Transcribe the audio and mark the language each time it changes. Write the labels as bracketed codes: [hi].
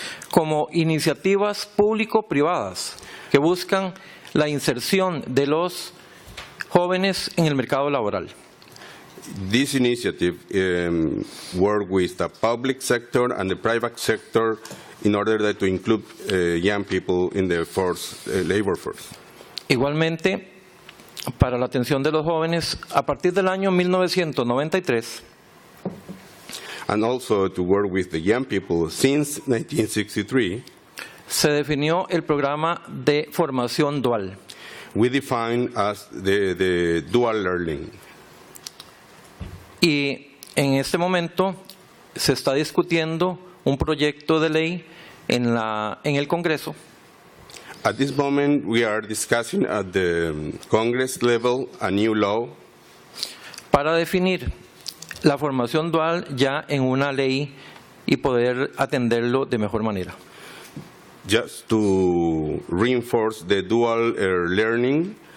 [es] Como iniciativas público-privadas que buscan la inserción de los jóvenes en el mercado laboral. [en] This initiative work with the public sector and the private sector in order to include young people in the labor force. [es] Igualmente, para la atención de los jóvenes, a partir del año 1993, [en] and also to work with the young people since 1963, [es] se definió el programa de formación dual. [en] We define as the dual learning. [es] Y en este momento se está discutiendo un proyecto de ley en el Congreso. [en] At this moment, we are discussing at the Congress level a new law [es] para definir la formación dual ya en una ley y poder atenderlo de mejor manera. [en] Just to reinforce the dual learning